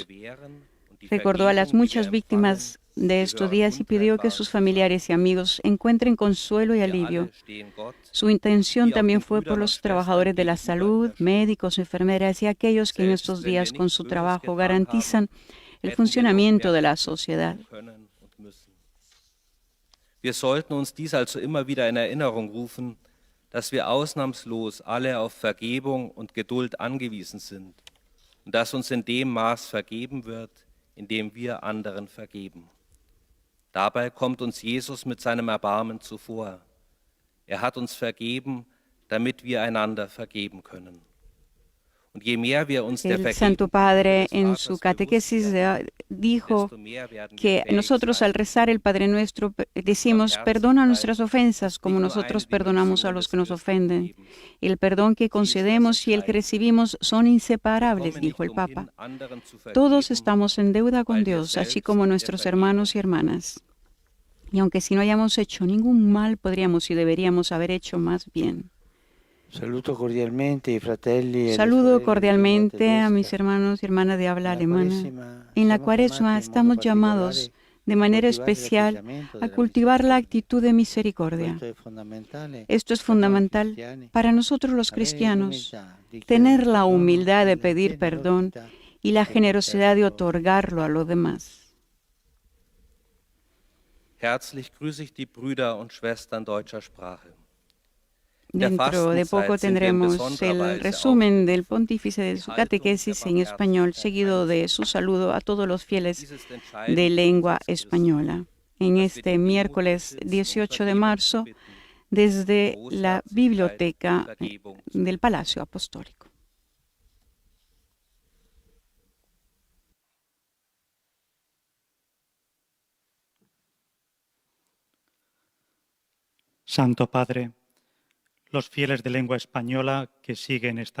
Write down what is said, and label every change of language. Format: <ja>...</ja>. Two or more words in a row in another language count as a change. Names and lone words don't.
<es>Recordó a las muchas víctimas de estos días y pidió que sus familiares y amigos encuentren consuelo y alivio. Su intención también fue por los trabajadores de la salud, médicos, enfermeras y aquellos que en estos días con su trabajo garantizan el funcionamiento de la sociedad.</es> <de>Wir sollten uns dies also immer wieder in Erinnerung rufen, dass wir ausnahmslos alle auf Vergebung und Geduld angewiesen sind und dass uns in dem Maß vergeben wird, in dem wir anderen vergeben. Dabei kommt uns Jesus mit seinem Erbarmen zuvor. Hat uns vergeben, damit wir einander vergeben können. Und je mehr wir uns der</de> <es>El Santo Padre en su catequesis dijo que nosotros al rezar el Padre Nuestro decimos, perdona nuestras ofensas como nosotros perdonamos a los que nos ofenden. El perdón que concedemos y el que recibimos son inseparables, dijo el Papa. Todos estamos en deuda con Dios, así como nuestros hermanos y hermanas. Y aunque si no hayamos hecho ningún mal, podríamos y deberíamos haber hecho más bien. Saludo cordialmente</es> <it>ai fratelli e</it> <es>Saludo</es> <it>alle sorelle di lingua</it> <es>cordialmente a mis</es> <it>tedesca.</it> <es>hermanos y hermanas de habla En la alemana.</es> <it>Cuaresima</it> <es>En la</es> <it>siamo</it> <es>Cuaresma</es> <it>chiamati in</it> <es>estamos</es> <it>modo</it> <es>llamados</es> <it>particolare</it> <es>de manera cultivar el especial</es> <it>atteggiamento</it> <es>a</es> <it>della</it> <es>cultivar la</es> <it>misericordia.</it> <es>actitud de misericordia.</es> <it>Questo è fondamentale</it> <es>Esto es</es> <it>per noi</it> <es>fundamental</es> <it>cristiani,</it> <es>para nosotros los</es> <it>avere</it> <es>cristianos,</es> <it>l'umiltà di</it> <es>tener</es> <it>chiedere</it> <es>la</es> <it>perdono</it> <es>humildad</es> <it>e</it> <es>de</es> <it>la</it> <es>pedir perdón</es> <it>generosità</it> <es>y la</es> <it>di</it> <es>generosidad de ofrecerlo. otorgarlo a los demás.</es> <de>Herzlich grüße ich die Brüder und Schwestern deutscher Sprache. In der</de> <es>Dentro de poco</es> <de>Fastenzeit sind wir in</de> <es>tendremos</es> <de>besonderer</de> <es>el</es> <de>Weise</de> <es>resumen del</es> <de>aufgerufen,</de> <es>pontífice de</es> <de>die</de> <es>su</es> <de>Haltung der</de> <es>catequesis en español,</es> <de>Barmherzigkeit</de> <es>seguido de su</es> <de>einzunehmen.</de> <es>saludo a todos los fieles</es> <de>Dies ist</de> <es>de</es> <de>entscheidend</de> <es>lengua</es> <de>für uns Christen,</de> <es>española. En</es> <de>dass wir</de> <es>este</es> <de>die Demut</de> <es>miércoles</es> <de>besitzen, um</de> <es>18 de</es> <de>Vergebung</de> <es>marzo,</es> <de>zu bitten,</de> <es>desde la</es> <de>Großherzigkeit,</de> <es>biblioteca</es> <de>Vergebung zu</de> <es>del Palacio Apostólico. Santo Padre, los fieles de lengua española que siguen esta</es>